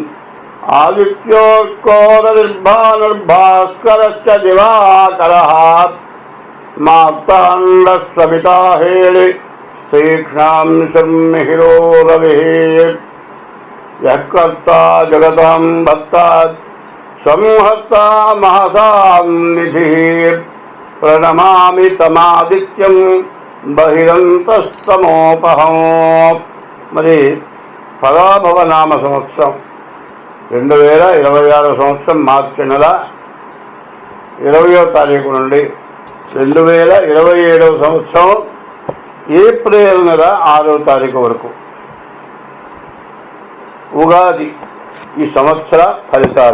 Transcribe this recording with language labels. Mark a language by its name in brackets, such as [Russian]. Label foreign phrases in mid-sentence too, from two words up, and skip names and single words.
[Sanskrit] आदित्योर्कोरनिर्भानुर्भास्करश्च दिवाकरः मार्ताण्डः सविता हेळि तीक्ष्णांशं मिहिरो रविः यः कर्ता जगतां भक्ता संहर्ता महतां निधिः प्रणमामि तमादित्यं बहिरन्तस्तमोपहं। [Telugu] మరి పరాభవ నామ సంవత్సరం 2026 సంవత్సరం మార్చి నెల 20వ తారీఖు నుండి 2027 సంవత్సరం ఏప్రిల్ నెల 6వ తారీఖు వరకు ఉగాది ఈ సంవత్సర ఫలితాలు.